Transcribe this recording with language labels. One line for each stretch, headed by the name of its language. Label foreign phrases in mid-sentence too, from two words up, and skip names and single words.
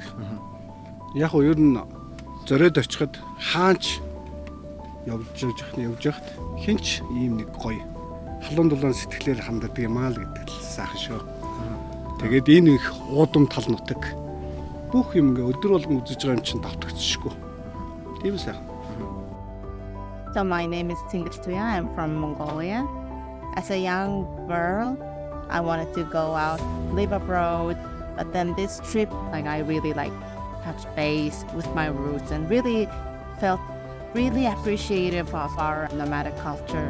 Mongolian: Яг нь ер нь зориод очиход хаач явж яхад хинч ийм нэг гоё халуун дулаан сэтгэлээр ханддаг юм аа л гэдэг л сайхан шүү. Тэгээд энэ их уудам тал нутаг бүх юм ингээ өдөр болгон үзэж байгаа юм чинь давтагдчихгүй. Тийм сайхан.
English: So my name is Tingituya. I'm from Mongolia. As a young girl, I wanted to go out, live abroad. But then this trip, I really touched base with my roots and really felt really appreciative of our nomadic culture.